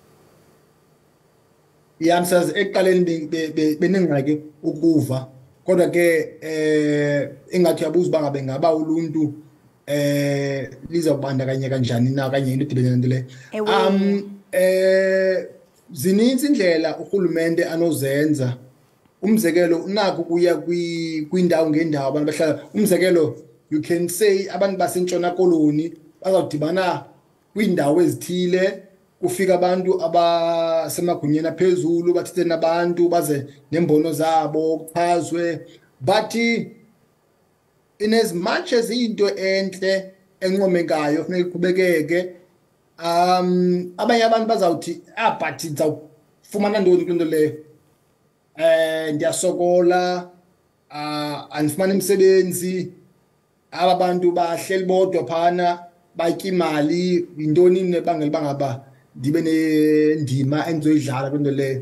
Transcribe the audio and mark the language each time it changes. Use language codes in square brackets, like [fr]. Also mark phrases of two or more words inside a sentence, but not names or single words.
[xh] Yamsazi ekuqaleni benengxaki ukuva kodwa ke engathi yabuza bangabe ngaba uluntu lizawubandakanyeka kanjani na kanye into edibene nento le. Zininzi indlela urhulumente anozenza. Umzekelo unako kuya kwindawo ngendawo abantu bahlala. Umzekelo [en] you can say [xh] abantu basentshona koloni bazawudibana kwindawo ezithile kufika abantu abasemagunyeni aphezulu bathethe nabantu baze nembono zabo kuchazwe [en] but in as much as [xh] into enhle enqomekayo kufanele iqhubekeke abanye abantu bazawuthi but ndizawufumana ntoni kwinto leyo ndiyasokola andifumana imisebenzi aba bantu bahleli bodwa phana batya imali yintoni nebangela bangaba ndibe nendima endizoyidlala kwinto leyo.